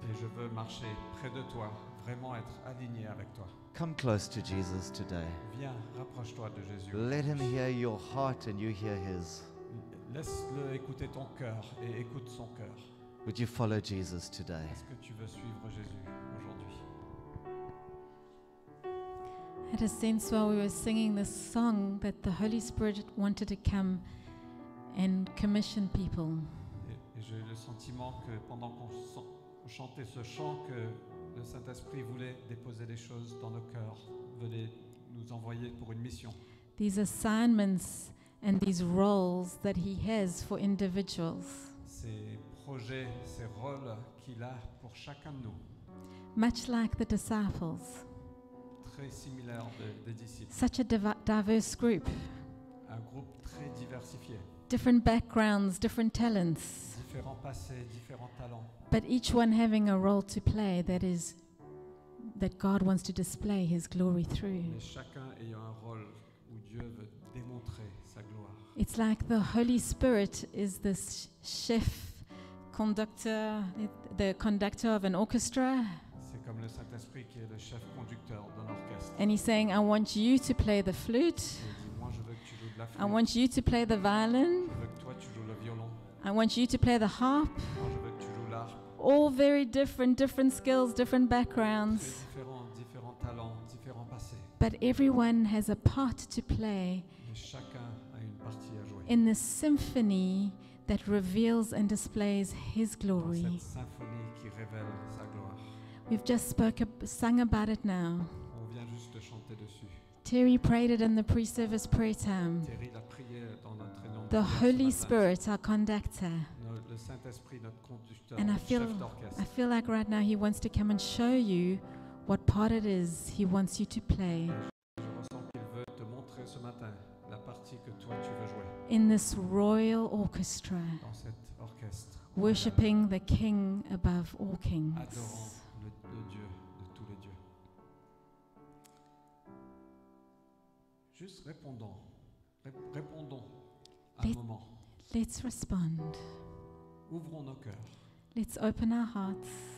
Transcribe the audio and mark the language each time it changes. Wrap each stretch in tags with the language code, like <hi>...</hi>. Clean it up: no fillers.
<fr>Et je veux marcher près de toi, vraiment être aligné avec toi.</fr> <en>Come close to Jesus today.</en> <fr>Viens, rapproche-toi de Jésus.</fr> <en>Let Him hear your heart and you hear His.</en> <fr>Laisse-le écouter ton cœur et écoute son cœur.</fr> <en>Would you follow Jesus today?</en> <fr>Est-ce que tu veux suivre Jésus aujourd'hui?</fr> <en>I had a sense while we were singing this song that the Holy Spirit wanted to come and commission people.</en> <fr>Et j'ai eu le sentiment que pendant qu'on chantait ce chant, que le Saint-Esprit voulait déposer des choses dans nos cœurs, venait nous envoyer pour une mission.</fr> <en>These assignments and these roles that He has for individuals.</en> <fr>Ces projets, ces rôles qu'il a pour chacun de nous,</fr> <en>Much like the disciples,</en> <fr>très similaires des disciples.</fr> <en>such a diverse group,</en> <fr>Un groupe très diversifié,</fr> <en>different backgrounds, different talents,</en> <fr>différents passés, différents talents,</fr> <en>but each one having a role to play that God wants to display His glory through.</en> <fr>mais chacun ayant un rôle où Dieu veut démontrer sa gloire.</fr> <en>It's like the Holy Spirit is this chef, conductor, the conductor of an orchestra,</en> <fr>C'est comme le Saint-Esprit qui est le chef conducteur d'un orchestre.</fr> <en>and He's saying, I want you to play the flute,</en> <fr>Il dit, moi je veux que tu joues de la flûte,</fr> <en>I want you to play the violin,</en> <fr>je veux que toi tu joues le violon,</fr> <en>I want you to play the harp.</en> <fr>moi je veux que tu joues l'harpe.</fr> <en>All very different skills, different</en> <fr>Très</fr> <en>backgrounds,</en> <fr>différents talents, différents passés.</fr> <en>but everyone has a part to play</en> <fr>Mais chacun a une partie à jouer.</fr> <en>in the symphony that reveals and displays His</en> <fr>Dans</fr> <en>glory.</en> <fr>cette symphonie qui révèle sa gloire.</fr> <en>We've just sung about it now.</en> <fr>On vient juste de chanter dessus.</fr> <en>Terry prayed it in the pre-service prayer time.</en> <fr>Thierry l'a prié dans notre réunion de</fr> <en>The</en> <fr>prière ce</fr> <en>Holy</en> <fr>matin.</fr> <en>Spirit, our conductor.</en> <fr>Le Saint-Esprit, notre conducteur,</fr> <en>And I</en> <fr>notre</fr> <en>feel,</en> <fr>chef d'orchestre.</fr> <en>I feel like right now He wants to come and show you what part it is He wants you to play</en> <fr>Je ressens qu'il veut te montrer ce matin la partie que toi tu veux jouer</fr> <en>in this royal orchestra,</en> <fr>dans cet orchestre.</fr> <en>worshiping the King above all kings.</en> <fr>Adorant le Dieu de tous les dieux. Juste répondons un Les- moment.</fr> <en>Let's respond.</en> <fr>Ouvrons nos cœurs.</fr> <en>Let's open our hearts.</en>